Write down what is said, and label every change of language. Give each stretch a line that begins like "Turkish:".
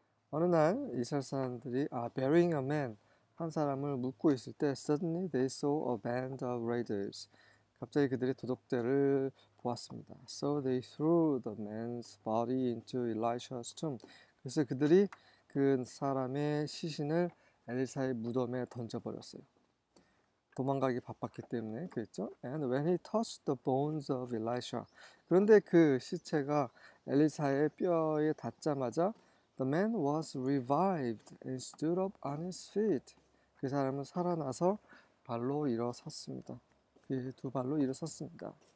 Korean: 어느 날 이스라엘 사람들이
English: burying a man
Korean: 한 사람을 묻고 있을 때
English: suddenly they saw a band of raiders.
Korean: 갑자기 그들이 도둑들을 보았습니다.
English: So they threw the man's body into Elisha's tomb.
Korean: 그래서 그들이 그 사람의 시신을 엘리사의 무덤에 던져버렸어요. 도망가기 바빴기 때문에 그랬죠.
English: And when he touched the bones of Elisha.
Korean: 그런데 그 시체가 엘리사의 뼈에 닿자마자
English: the man was revived and stood up on his feet.
Korean: 그 사람은 살아나서 발로 일어섰습니다. 그 2발로 일어섰습니다.